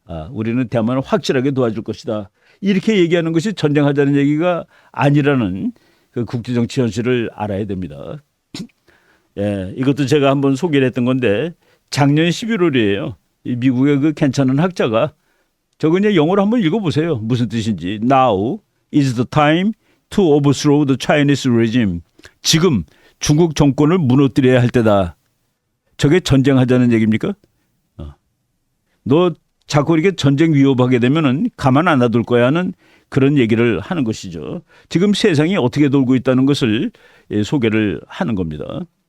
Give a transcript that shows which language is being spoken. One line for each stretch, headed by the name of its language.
Korean: 우리는 대만을 확실하게 도와줄 것이다. 이렇게 얘기하는 것이 전쟁하자는 얘기가 아니라는 그 국제정치 현실을 알아야 됩니다. 예, 이것도 제가 한번 소개를 했던 건데 작년 11월이에요. 미국의 그 괜찮은 학자가 저거 이제 영어로 한번 읽어보세요. 무슨 뜻인지.
English: Now is the time to overthrow the Chinese regime.
Korean: 지금 중국 정권을 무너뜨려야 할 때다. 저게 전쟁하자는 얘기입니까? 너 자꾸 이렇게 전쟁 위협하게 되면은 가만 안 놔둘 거야 하는 그런 얘기를 하는 것이죠. 지금 세상이 어떻게 돌고 있다는 것을 소개를 하는 겁니다.